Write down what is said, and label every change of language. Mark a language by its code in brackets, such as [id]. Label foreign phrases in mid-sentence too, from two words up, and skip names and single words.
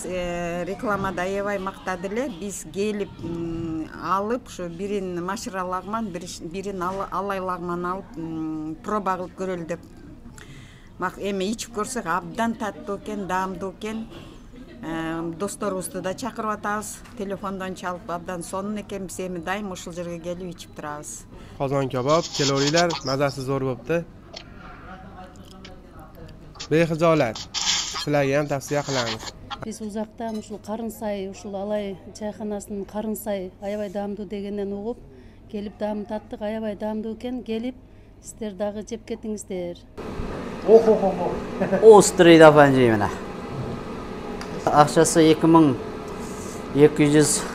[ky] Рекламада аябай мактады эле. Биз келип алып, ушу бирин машыра лагман, бирин Алай лагман алып проба кылып көрөлү деп. Эми ичип көрсөк абдан таттуу экен, даамдуу экен. Досторубузду да чакырып атабыз. Телефондон чалып абдан сонун экен. Биз эми дайым ушул жерге келип ичип турабыз. [uz] Qozon kabob, keloringlar, mazasi zo'r bo'pti. Behijolat. Sizlarga ham tavsiya qilamiz. [ky] Биз узактан ушул Карынсай, ушул Алай чайханасынын Карынсай аябай даамдуу дегенден угуп, келип даам таттык, аябай даамдуу экен. Келип, сиздер дагы жеп кетиңиздер. Острый даванжи мына. Акчасы 2200.